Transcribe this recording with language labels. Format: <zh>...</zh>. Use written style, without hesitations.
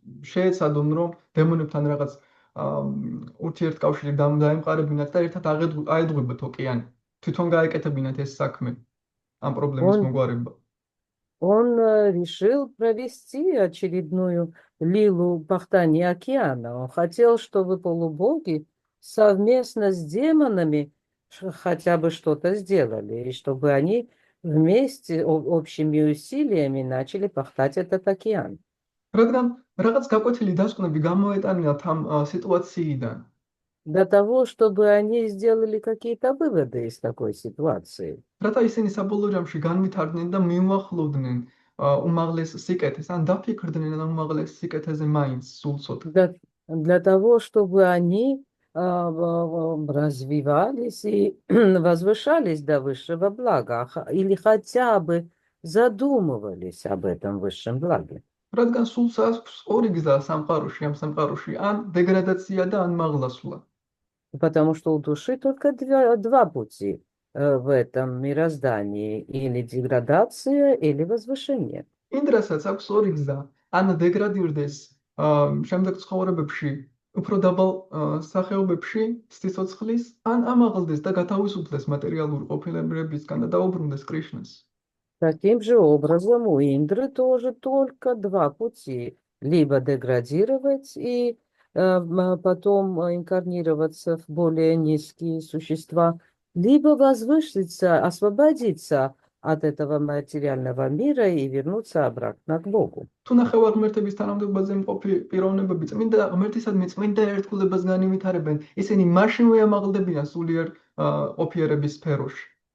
<ka>შეეცადონ, რომ დემონებთან რაღაც ურთიერთკავშირი დაემყარებინათ და ერთად აედღვებათ ოკეანი. თვითონ გაეკეთებინათ ეს საქმე, ამ პრობლემის მოგვარება.</ka> <ru>Он решил провести очередную лилу пахтания океана. Он хотел, чтобы полубоги совместно с демонами хотя бы что-то сделали, и чтобы они вместе общими усилиями начали пахтать этот океан.</ru> <ka>რადგან რაღაც გაკვეთილი დასკვნები გამოეტანიათ ამ სიტუაციიდან.</ka> <ru>Для того, чтобы они сделали какие-то выводы из такой ситуации.</ru> <ka>რათა ისინი საბოლოო ჯამში განვითარდნენ და მიუახლოვდნენ უმაღლეს სიკეთეს, ან დაფიქრდნენ ამ უმაღლეს სიკეთეზე მაინც სულსოდ.</ka> <ru>Для того, чтобы они развивались и возвышались до высшего блага, или хотя бы задумывались об этом высшем благе.</ru> <ka>რადგან სულს აქვს ორი გზა სამყაროში, ამ სამყაროში, ან დეგრადაცია და ან მაღლასვლა.</ka> <ru>Потому что у души только два пути в этом мироздании, или деградация, или возвышение.</ru> <ka>ინდრასაც აქვს ორი გზა, ან დეგრადირდეს შემდეგ ცხოვრებებში, უფრო დაბალ სახეობებში სიცოცხლის, ან ამაღლდეს და გათავისუფლდეს მატერიალური ყოფილებისგან და დაუბრუნდეს კრიშნას.</ka> <ru>Таким же образом у Индры тоже только два пути. Либо деградировать и потом инкарнироваться в более низкие существа, либо возвыситься, освободиться от этого материального мира и вернуться обратно к Богу.</ru> <ka>თუ ნახევარ ღმერთების თანამდებობაზე მყოფი პიროვნებები წმინდა ღმერთისადმი წმინდა ერთგულებას განივითარებენ, ისინი მაშინვე ამაღლდებიან სულიერ ყოფიერების სფეროში.</ka>